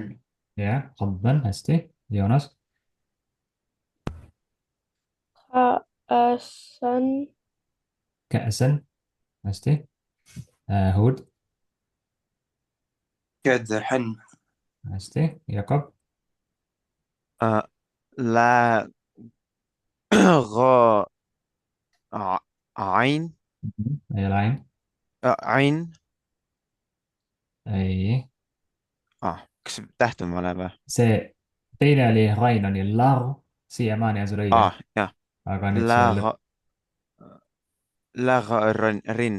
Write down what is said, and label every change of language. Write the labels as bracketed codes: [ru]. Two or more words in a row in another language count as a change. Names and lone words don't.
[et] jah, kadben, hästi. Joonas. [ar] ka'asan, [et] Käsen, hästi. Hud, [ar] كدحن. [et] hästi. Jakob. [ar] لا غا عين. [et] ei ole ain. [ar] عين. [et] ei. kas see täht on vale või? see teine oli Rain oli lar, siiamaani on sul õige. jah. aga nüüd see lõpp. [ar] Rin.